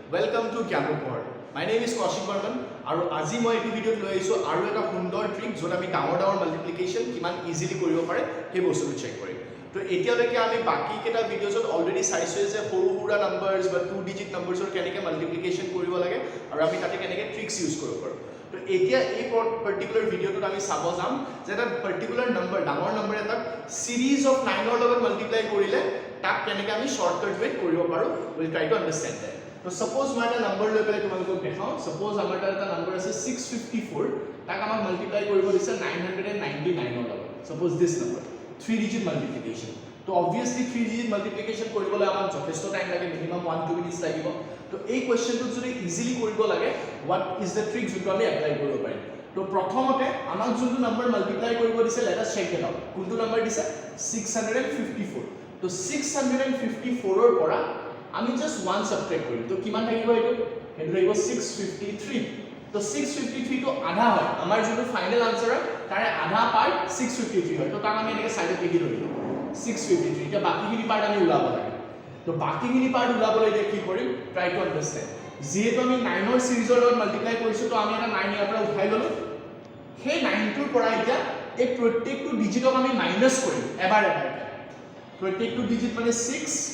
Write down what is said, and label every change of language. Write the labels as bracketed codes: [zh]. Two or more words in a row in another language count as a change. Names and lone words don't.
[en] Welcome to Oport. My name is Kaushik [as] আৰু আজি মই এই ভিডিঅ'ত লৈ আহিছো আৰু এটা সুন্দৰ ট্ৰিক যত আমি ডাঙৰ মাল্টিপ্লিকেশন কিমান ইজিলি কৰিব পাৰে সেই বস্তুটো চেক কৰিম তো এতিয়ালৈকে আমি বাকি কেটা ভিডিঅ'ছত অলৰেডি চাইছো যে সৰু নাম্বাৰছ বা 2 [en] digit numbers [as] কেনেকৈ মাল্টিপ্লিকেশন কৰিব লাগে আৰু আমি তাতে কেনেকৈ ট্ৰিক্স ইউজ কৰিব পাৰো তো এতিয়া এই পাৰ্টিকুলাৰ ভিডিঅ'টোত আমি চাব যাম যে এটা পাৰ্টিকুলাৰ নাম্বাৰ ডাঙৰ নাম্বাৰ এটা সিৰিজ অফ 9ৰ লগত মাল্টিপ্লাই কৰিলে তাক কেনেকৈ আমি [en] shortcut way [as] কৰিব পাৰো [en] will try to understand that [as] তো সাপোজ মই এটা নাম্বাৰ লৈ পেলাই তোমালোকক দেখাও সাপোজ আমাৰ এটা নাম্বাৰ আছে 654 তাক আমাক মাল্টিপ্লাই কৰিব দিছে 999 ৰ লগত [en] suppose this number 3 digit multiplication [as] তো [en] obviously 3 digit multiplication [as] কৰিবলৈ আমাক যথেষ্ট টাইম লাগে [en] minimum 1-2 minutes [as] লাগিব তো এই কোৱেশ্চনটো যদি ইজিলি কৰিব লাগে [en] what is the trick [as] যোনটো আমি এপ্লাই কৰিব পাৰিম তো প্ৰথমতে আমাক যোনটো নাম্বাৰ মাল্টিপ্লাই কৰিব দিছে [en] let us check it out [as] কোনটো নাম্বাৰ দিছে 654 তো 654 ৰ পৰা আমি জাস্ট 1 সাবট্ৰেক্ট কৰিম তো কিমান থাকিব এইটো হেতু থাকিব 653 তো 653 তো আধা হয় আমাৰ যোনটো [en] final answer [as] হয় তাৰে আধা পাৰ্ট 653 হয় তো তাক আমি এনেকৈ সাইডত লিখি দিলো 653 এটা বাকিখিনি পাৰ্ট আমি উলাব লাগে তো বাকিখিনি পাৰ্ট উলাবলৈ এতিয়া কি কৰিম [en] try to understand [as] যেহেতু আমি 9ৰ সিৰিজৰ লগত মাল্টিপ্লাই কৰিছো তো আমি এটা 9 ইয়াৰ পৰা উঠাই ললো সেই 9টোৰ পৰা এতিয়া এই প্ৰত্যেকটো ডিজিটক আমি মাইনাস কৰিম এবাৰ প্ৰত্যেকটো ডিজিট মানে 6